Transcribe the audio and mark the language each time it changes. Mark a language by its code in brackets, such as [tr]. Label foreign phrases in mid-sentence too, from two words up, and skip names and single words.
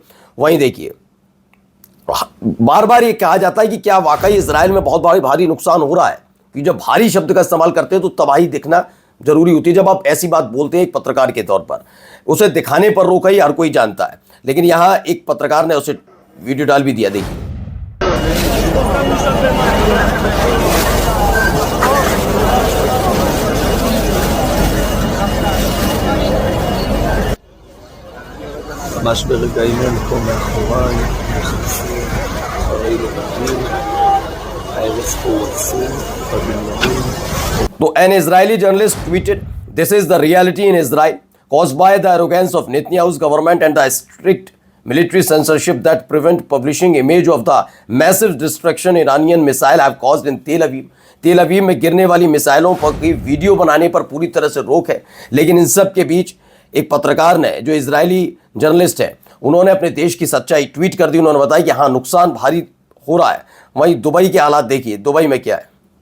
[hi] वहीं देखिए, बार बार ये कहा जाता है कि क्या वाकई इजराइल में बहुत भारी नुकसान हो रहा है, कि जब भारी शब्द का इस्तेमाल करते हैं तो तबाही दिखना जरूरी होती है। जब आप ऐसी बात बोलते हैं एक पत्रकार के तौर पर, उसे दिखाने पर रोक ही हर कोई जानता है, लेकिन यहां एक पत्रकार ने उसे वीडियो डाल भी दिया। देखिए [he] ממש ברגעים אלה פה מאחוריי, נכנסים אחרי לבנים, ההרס פה הוא עצום, בבניינים. [en] तो an Israeli journalist tweeted, this is the reality in Israel caused by the arrogance of Netanyahu's government and the strict military censorship that prevent publishing image of the massive destruction Iranian missile have caused in Tel Aviv. [hi] तेल अवीव में गिरने वाली मिसाइलों पर की वीडियो बनाने पर पूरी तरह से रोक है। लेकिन इन सब के बीच एक पत्रकार ने, जो इजरायली जर्नलिस्ट है, उन्होंने अपने देश की सच्चाई ट्वीट कर दी। उन्होंने बताया कि हाँ, नुकसान भारी हो रहा है। वहीं दुबई के हालात देखिए, दुबई में क्या है।